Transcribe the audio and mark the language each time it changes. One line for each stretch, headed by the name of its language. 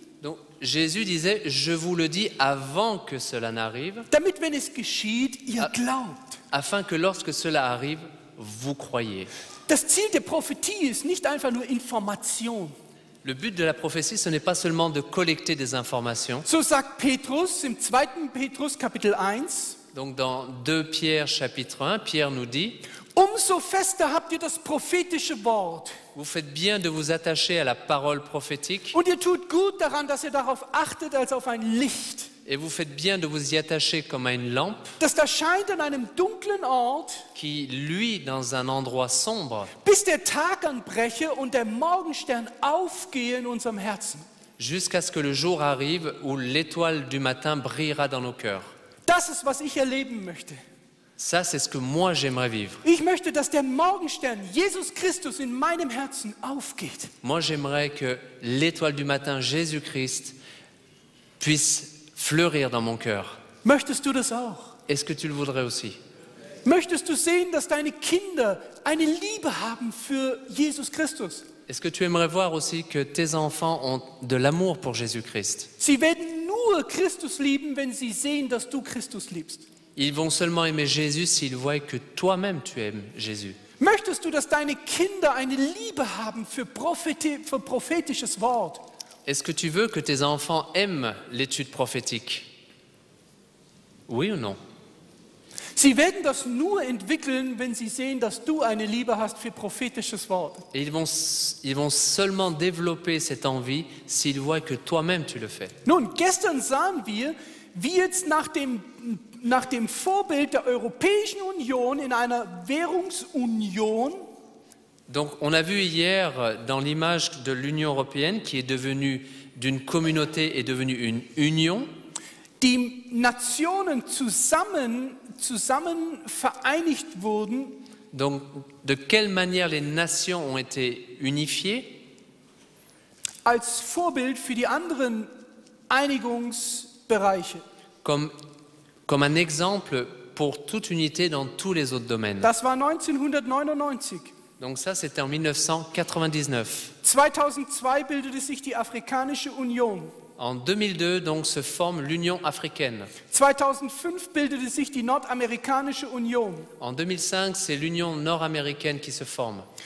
French: Donc, Jésus disait, je vous le dis avant que cela n'arrive,
German: damit, wenn es geschieht, ihr glaubt.
French: afin que lorsque cela arrive, vous croyez.
German: Das Ziel der Prophetie ist nicht einfach nur Information.
French: Le but de la prophétie, ce n'est pas seulement de collecter des informations.
German: So sagt Petrus im 2. Petrus Kapitel 1,
French: Donc dans 2 Pierre chapitre 1, Pierre nous dit,
German: umso fester habt ihr das prophetische Wort.
French: vous faites bien de vous attacher à la parole prophétique
German: Und ihr tut gut daran, dass ihr darauf achtet als auf ein Licht,
French: et vous faites bien de vous y attacher comme à une lampe
German: das da scheint an einem dunklen Ort,
French: qui luit dans un endroit sombre
German: bis der Tag anbreche und der Morgenstern aufgehe in unserem Herzen.
French: jusqu'à ce que le jour arrive où l'étoile du matin brillera dans nos cœurs.
German: Das ist, was ich erleben möchte.
French: Ça, c'est ce que moi j'aimerais vivre.
German: Ich möchte, dass der Morgenstern Jesus Christus in meinem Herzen aufgeht.
French: Moi, j'aimerais que l'étoile du matin, Jésus-Christ, puisse fleurir dans mon cœur.
German: Möchtest du das auch?
French: Est-ce que tu le voudrais aussi?
German: Möchtest du sehen, dass deine Kinder eine Liebe haben für Jesus Christus?
French: Est-ce que tu aimerais voir aussi que tes enfants ont de l'amour pour Jésus-Christ?
German: Sie werden nur Christus lieben, wenn sie sehen, dass du Christus liebst.
French: Ils vont seulement aimer Jésus s'ils voient que toi-même tu aimes Jésus.
German: Möchtest du, dass deine Kinder eine Liebe haben für prophetisches Wort?
French: Est-ce que tu veux que tes enfants aiment l'étude prophétique? Oui ou non?
German: Sie werden das nur entwickeln, wenn sie sehen, dass du eine Liebe hast für prophetisches Wort.
French: Et ils vont seulement développer cette envie s'ils voient que toi-même tu le fais.
German: Nun, gestern sahen wir, wie jetzt nach dem Vorbild der Europäischen Union in einer Währungsunion
French: Donc on a vu hier dans l'image de l'Union européenne qui est devenue d'une communauté est devenue une union.
German: die Nationen zusammen vereinigt wurden,
French: Donc de quelle manière les nations ont été unifiées
German: als Vorbild für die anderen Einigungsbereiche.
French: comme un exemple pour toute unité dans tous les autres domaines.
German: Das war 1999.
French: Donc ça c'était en 1999.
German: 2002 bildete sich die Afrikanische Union.
French: En 2002 donc se forme l'Union africaine.
German: 2005 bildete sich die Nordamerikanische Union.
French: En 2005 c'est l'Union nord-américaine qui se forme.